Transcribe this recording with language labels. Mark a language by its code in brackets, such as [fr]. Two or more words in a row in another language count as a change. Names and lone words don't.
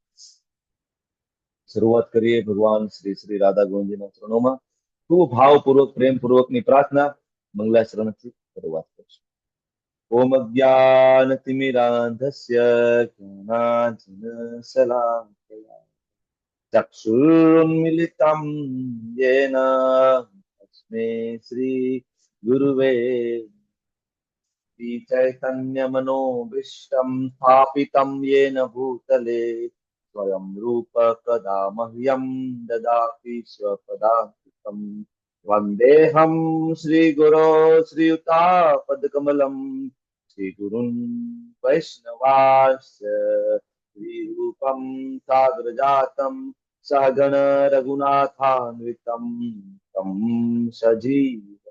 [gu] શરૂઆત કરીએ ભગવાન શ્રી શ્રી રાધા ગોવિંદજીના ચરણોમાં ખૂબ ભાવપૂર્વક પ્રેમપૂર્વકની પ્રાર્થના મંગલાચરણથી શરૂઆત કરીશું. [sa] ॐ अज्ञानतिमिरान्धस्य ज्ञानाञ्जनशलाकया ચક્ષુર્મિલિतं येन तस्मै श्री गुरुवे चैतन्यमनोभीष्टं स्थापितं येन भूतले स्वयं रूप कदा मह्यं ददाति स्वपदान्तिकं वन्देऽहं श्रीगुरो श्रीयुतापदकमलं श्रीगुरुन् वैष्णवांश्च श्रीरूपं साग्रजातं सहगण रघुनाथान्वितं तं सजीव